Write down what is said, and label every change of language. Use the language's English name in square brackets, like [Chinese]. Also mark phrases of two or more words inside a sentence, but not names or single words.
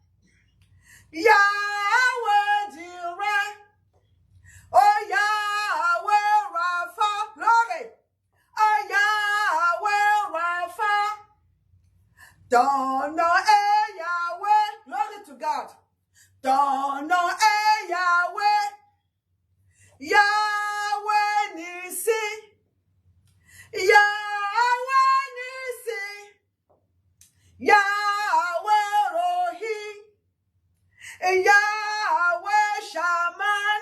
[English] Yahweh Jireh. Oh Yahweh Rapha. Glory. Oh Yahweh Rapha. [French] Ton nom est Yahweh. [English] Glory to God. [French] Ton nom est Yahweh. Yahweh Nissi. Yahweh Nissi. Yahweh Rohi. Yahweh Shaman.